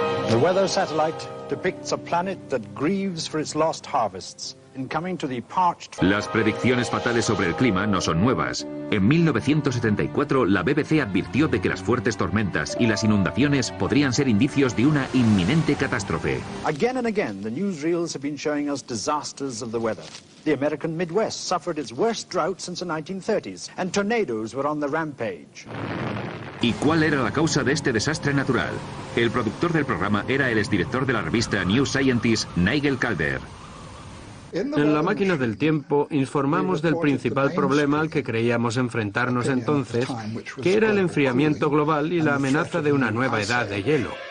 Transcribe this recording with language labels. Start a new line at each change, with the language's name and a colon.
English: The weather satellite depicts a planet that grieves for its lost harvests.
Spanish: Las predicciones fatales sobre el clima no son nuevas. En 1974, la BBC advirtió de que las fuertes tormentas y las inundaciones podrían ser indicios de una inminente catástrofe.
English: Again and again, the newsreels have been showing us disasters of the weather. The American Midwest suffered its worst drought since the 1930s, and tornadoes were on the rampage.
Spanish: ¿Y cuál era la causa de este desastre natural? El productor del programa era el exdirector de la revista New Scientist, Nigel Calder. En la máquina del tiempo informamos del principal problema al que creíamos enfrentarnos entonces, que era el enfriamiento global y la amenaza de una nueva edad de hielo.